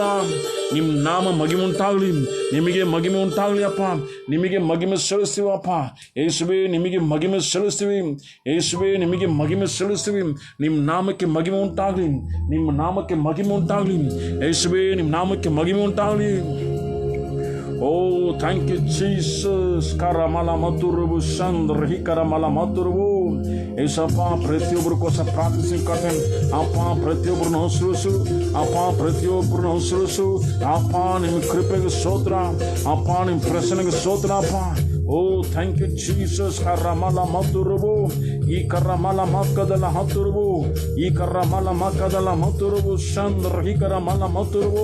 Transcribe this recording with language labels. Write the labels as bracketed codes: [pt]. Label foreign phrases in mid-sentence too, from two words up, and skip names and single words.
[kn] ನಿಮ್ಮ ನಾಮ ಮಹಿಮೆ ಉಂಟಾಗಲಿ. ನಿಮಗೆ ಮಹಿಮೆ ಉಂಟಾಗಲಿ ಅಪ್ಪ. ನಿಮಗೆ ಮಹಿಮೆ ಸಲ್ಲಿಸ್ತೀವಪ್ಪ ಯೇಸುವೇ. ನಿಮಗೆ ಮಹಿಮೆ ಸಲ್ಲಿಸ್ತೀವಿ ಯೇಸುವೇ. ನಿಮಗೆ ಮಹಿಮೆ ಸಲ್ಲಿಸ್ತೀವಿ. ನಿಮ್ಮ ನಾಮಕ್ಕೆ ಮಹಿಮೆ ಉಂಟಾಗಲಿ. ನಿಮ್ಮ ನಾಮಕ್ಕೆ ಮಹಿಮೆ ಉಂಟಾಗಲಿ ಯೇಸುವೇ. ನಿಮ್ಮ ನಾಮಕ್ಕೆ ಮಹಿಮೆ ಉಂಟಾಗಲಿ. [en] Oh, thank you, Jesus. Karamala maturubu chandra hi karamala maturubu. [kn] ಏಸಪ್ಪ ಪ್ರತಿಯೊಬ್ಬರಿಗೋಸ್ಕರ ಪ್ರಾರ್ಥಿಸಿ ಕರ್ತನೆ ಅಪ್ಪ. ಪ್ರತಿಯೊಬ್ಬರನ್ನು ಆಶೀರ್ವದಿಸು ಅಪ್ಪ. ಪ್ರತಿಯೊಬ್ಬರನ್ನು ಆಶೀರ್ವದಿಸು ಅಪ್ಪ. ನಿಮ್ಮ ಕೃಪೆಗೆ ಸ್ತೋತ್ರ ಅಪ್ಪ. ನಿಮ್ಮ ಪ್ರಸನ್ನಗೆ ಸ್ತೋತ್ರ ಅಪ್ಪ. [en] Oh thank you Jesus. ಕರ್ರಮಲ ಮತ್ತುರುಬು ಈ ಕರ್ರಮಲ ಮಕ್ಕದಲ್ಲ ಹತ್ತುರುಬು ಈ ಕರ್ರಮಲ ಮಕ್ಕದಲ್ಲ ಮತ್ತುರುಬು ಚಂದ್ರ ಈ ಕರ್ರಮಲ ಮತ್ತುರುಬು.